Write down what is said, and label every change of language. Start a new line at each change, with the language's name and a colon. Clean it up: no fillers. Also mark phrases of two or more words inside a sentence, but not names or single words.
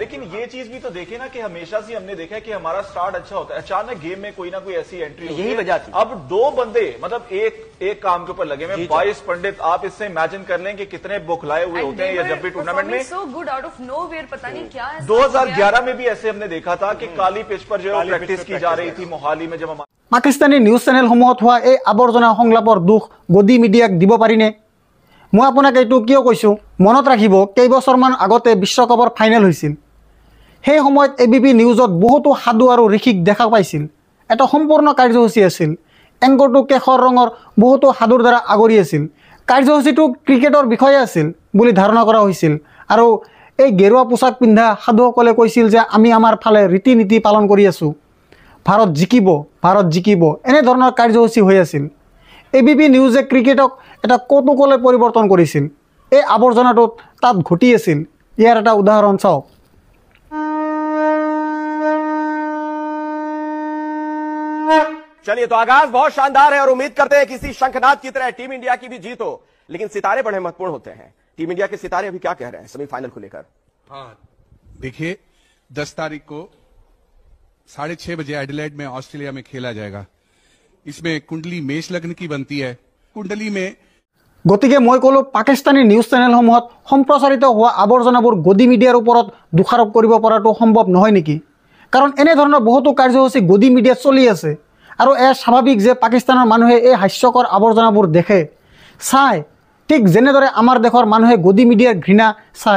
Hindi: लेकिन ये चीज भी तो देखे ना कि हमेशा से हमने देखा है कि हमारा स्टार्ट अच्छा होता है, अचानक गेम में कोई ना कोई ऐसी एंट्री होती है। यही वजह थी। अब 2 बंदे मतलब एक काम के ऊपर लगे हुए, 22 पंडित, आप इससे इमेजिन कर लें कि कितने बौखलाए हुए होते हैं या जब भी टूर्नामेंट में।
English: so good out of nowhere,
Hindi: पता नहीं क्या है। 2011 में भी ऐसे हमने देखा था कि काली पिच पर जो प्रैक्टिस की जा रही थी मोहाली में, जब
Assamese: পাকিস্তানী নিউজ চেনেলসমূহত হোৱা এই আৱৰ্জনা সংলাপৰ দুখ গদি মিডিয়াক দিব পাৰিনে? মই আপোনাক এইটো কিয় কৈছোঁ, মনত ৰাখিব কেইবছৰমান আগতে বিশ্বকাপৰ ফাইনেল হৈছিল। সেই সময়ত ABP নিউজত বহুতো সাধু আৰু ঋষিক দেখা পাইছিল। এটা সম্পূৰ্ণ কাৰ্যসূচী আছিল। এংকৰটো কেশৰ ৰঙৰ বহুতো সাধুৰ দ্বাৰা আগুৰি আছিল। কাৰ্যসূচীটো ক্ৰিকেটৰ বিষয়ে আছিল বুলি ধাৰণা কৰা হৈছিল আৰু এই গেৰুৱা পোছাক পিন্ধা সাধুসকলে কৈছিল যে আমি আমাৰ ফালে ৰীতি নীতি পালন কৰি আছোঁ, ভাৰত জিকিব, ভাৰত জিকিব, এনেধৰণৰ কাৰ্যসূচী হৈ আছিল। ABP নিউজে ক্ৰিকেটক এটা কৌতুকলৈ পৰিৱৰ্তন কৰিছিল। এই আৱৰ্জনাটো তাত ঘটি আছিল। ইয়াৰ এটা উদাহৰণ চাওক।
Hindi: चलिए, तो आगाज बहुत शानदार है और उम्मीद करते हैं किसी शंखनाद की तरह टीम इंडिया की भी जीत हो, लेकिन सितारे बड़े महत्वपूर्ण होते हैं। टीम इंडिया के सितारे अभी क्या कह रहे हैं सेमीफाइनल को लेकर? हाँ, देखिए 10 तारीख को 6:30 बजे एडिलेड में ऑस्ट्रेलिया में खेला जाएगा। इसमें कुंडली मेष लग्न की बनती है। कुंडली में
Assamese: গতিকে মই ক'লোঁ পাকিস্তানী নিউজ চেনেলসমূহত সম্প্ৰচাৰিত হোৱা আৱৰ্জনাবোৰ গদি মিডিয়াৰ ওপৰত দোষাৰোপ কৰিব পৰাটো সম্ভৱ নহয় নেকি? কাৰণ এনেধৰণৰ বহুতো কাৰ্যসূচী গদি মিডিয়াত চলি আছে আৰু এয়া স্বাভাৱিক যে পাকিস্তানৰ মানুহে এই হাস্যকৰ আৱৰ্জনাবোৰ দেখে, চায়, ঠিক যেনেদৰে আমাৰ দেশৰ মানুহে গদি মিডিয়াৰ ঘৃণা চায়।